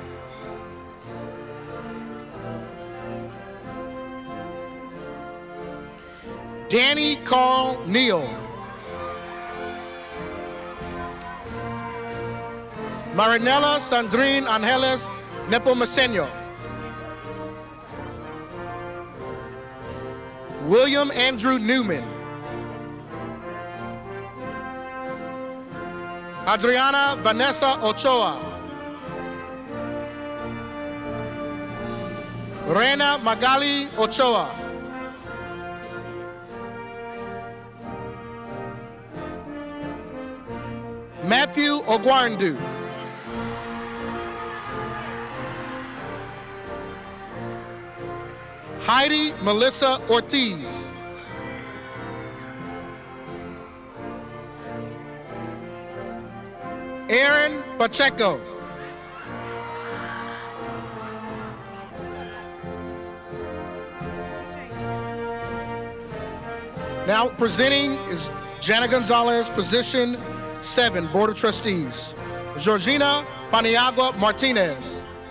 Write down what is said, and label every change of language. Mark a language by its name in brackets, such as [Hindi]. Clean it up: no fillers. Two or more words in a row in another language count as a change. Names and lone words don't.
[English] Danny Carl Neal. Marinella Sandrine Angeles Nepomuceno. William Andrew Newman. Adriana Vanessa Ochoa. Reina Magali Ochoa. Matthew Ogwandu. Heidi Melissa Ortiz. Aaron Pacheco. Now presenting is Jana Gonzalez, position 7, Board of Trustees. Georgina Paniagua Martinez.